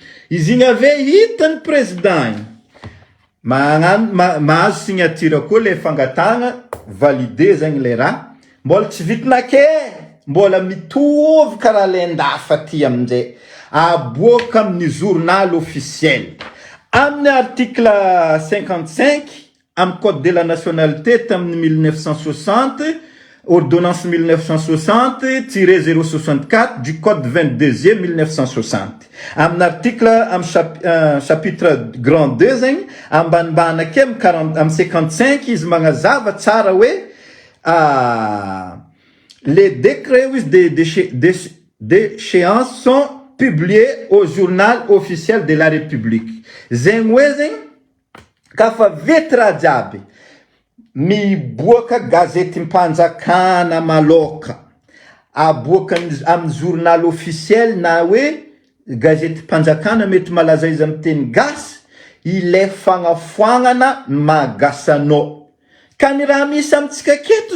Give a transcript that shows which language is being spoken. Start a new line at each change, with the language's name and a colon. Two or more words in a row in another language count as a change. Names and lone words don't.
Malagasy: izy igny ave hitany président mahazo signature koa le fangatagna validé zegny le raha mbola tsy vitinake mbola mitovy karaha le ndafa ty amin'izay aboaka amin'ny
French: journal officiel
Malagasy: amin'ny article 55 amin'ny
French: code de la nationalité
Malagasy: tamin'ny 1960 ordonnance 1960-064
French: du code
Malagasy: 22e 1960 amin'ny article amin'ny chapitre grand 2 zegny ambanimbany ake amin'ny 55 izy magnazava tsara hoe
French: les décrets d'échéance sont publiés au journal officiel de la République.
Malagasy: Zegny hoe zegny kafa vety raha jiaby miboaka gazety mpanjakana maloka aboaka amin'ny
French: journal officiel
Malagasy: na hoe gazety mpanjakana mety malaza izy amin'ny teny gasy ile fagnafoagnana magasanao ka ny raha misy amintsika keto